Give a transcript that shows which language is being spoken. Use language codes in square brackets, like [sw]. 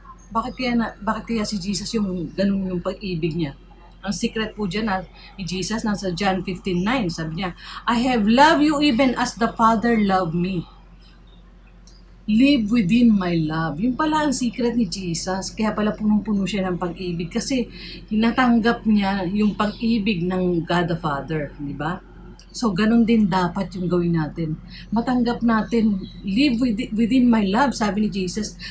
[tl] Bakit kaya si Jesus yung ganun yung pag-ibig niya? Ang secret po dyan ni Jesus, nasa John 15:9, sabi niya, [en] I have loved you even as the Father loved me. Live within my love. [tl] Yung pala ang secret ni Jesus. Kaya pala punong-puno siya ng pag-ibig. Kasi natanggap niya yung pag-ibig ng God the Father. Di ba? So, ganun din dapat yung gawin natin. Matanggap natin, [en] live within my love, [tl] sabi ni Jesus.